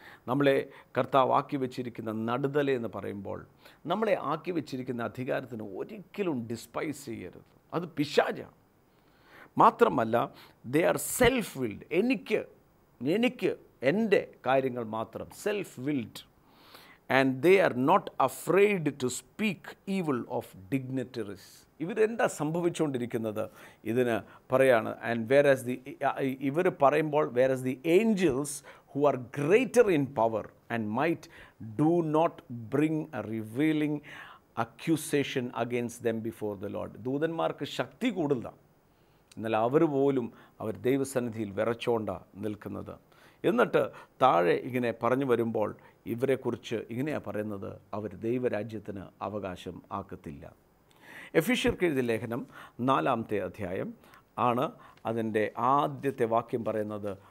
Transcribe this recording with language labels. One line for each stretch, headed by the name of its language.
Malayalam: നമ്മളെ കർത്താവ് ആക്കി വെച്ചിരിക്കുന്ന നടുതല എന്ന് പറയുമ്പോൾ നമ്മളെ ആക്കി വെച്ചിരിക്കുന്ന അധികാരത്തിന് ഒരിക്കലും ഡിസ്പൈസ് ചെയ്യരുത്. അത് പിശാചാണ്. മാത്രമല്ല
English: they are self willed,
Malayalam: എനിക്ക് എൻ്റെ കാര്യങ്ങൾ മാത്രം, self willed.
English: And they are not afraid to speak evil of dignitaries.
Malayalam: ഇവരെന്താ സംഭവിച്ചുകൊണ്ടിരിക്കുന്നത്? ഇതിന് പറയാണ്,
English: and whereas
Malayalam: ഇവർ പറയുമ്പോൾ
English: whereas the angels who are greater in power and might do not bring a revealing accusation against them before the Lord.
Malayalam: ദൂതന്മാർക്ക് ശക്തി കൂടുതലാണ്, എന്നാൽ അവർ പോലും അവർ ദൈവസന്നിധിയിൽ വിറച്ചോണ്ടാണ് നിൽക്കുന്നത്. എന്നിട്ട് താഴെ ഇങ്ങനെ പറഞ്ഞു വരുമ്പോൾ ഇവരെക്കുറിച്ച് ഇങ്ങനെയാണ് പറയുന്നത്, അവർ ദൈവരാജ്യത്തിന് അവകാശം ആക്കത്തില്ല. എഫീഷ്യർക്ക് എഴുതിയ ലേഖനം 4-ാമത്തെ അധ്യായം ആണ് അതിൻ്റെ ആദ്യത്തെ വാക്യം പറയുന്നത്.